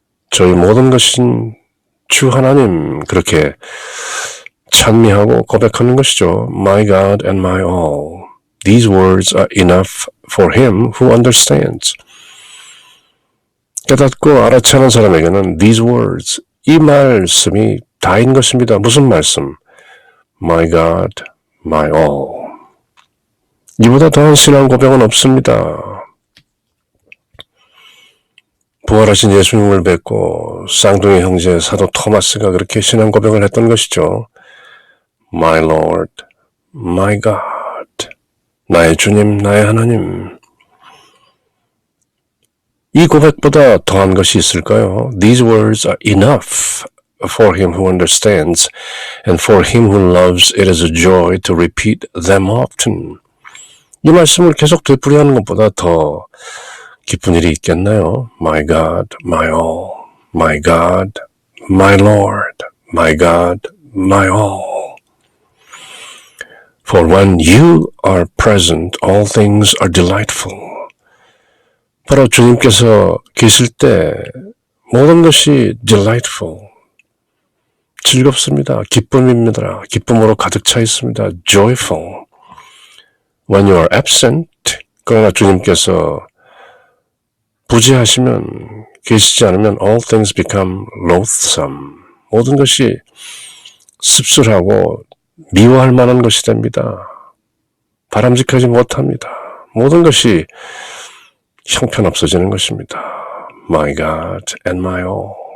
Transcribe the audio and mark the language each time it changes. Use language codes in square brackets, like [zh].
[ko] 저희 모든 것인 주 하나님, 그렇게 찬미하고 고백하는 것이죠. [en] My God and my all. These words are enough for him who understands. [ko] 깨닫고 알아채는 사람에게는 [en] these words, [ko] 이 말씀이 다인 것입니다. 무슨 말씀? [en] My God, my all. [ko] 이보다 더한 신앙 고백은 없습니다. 부활하신 예수님을 뵙고 쌍둥이 형제 사도 토마스가 그렇게 신앙 고백을 했던 것이죠. [en] My Lord, my God. [ko] 나의 주님, 나의 하나님. 이 고백보다 더한 것이 있을까요? [en] These words are enough for him who understands, and for him who loves it is a joy to repeat them often. [ko] 이 말씀을 계속 되풀이하는 것보다 더 기쁜 일이 있겠나요? [en] My God, my all. My God, my Lord. My God, my all. For when you are present, all things are delightful. [ko] 바로 주님께서 계실 때 모든 것이 [en] delightful, [ko] 즐겁습니다. 기쁨입니다. 기쁨으로 가득 차 있습니다. [en] joyful. When you are absent, [ko] 그러나 주님께서 부재하시면, 계시지 않으면 [en] all things become loathsome. [ko] 모든 것이 씁쓸하고 미워할 만한 것이 됩니다. 바람직하지 못합니다. 모든 것이 형편없어지는 것입니다. [en] My God and my all.